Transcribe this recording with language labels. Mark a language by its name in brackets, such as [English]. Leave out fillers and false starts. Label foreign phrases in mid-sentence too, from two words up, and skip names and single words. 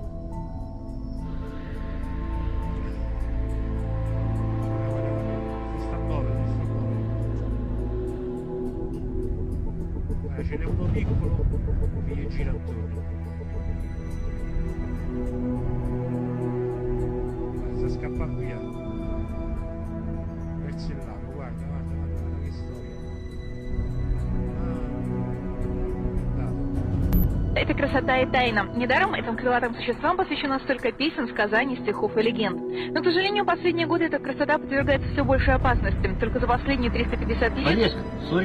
[Italian] Ce n'è uno piccolo che gli gira attorno. Sta scappando via verso il lago, guarda che storia. [Russian] Это красота и тайна. Недаром этим крылатым существам посвящено столько песен, сказаний, стихов и легенд. Но, к сожалению, последние годы эта красота подвергается все большей опасности. Только за последние 350 лет... Олежка, смотри.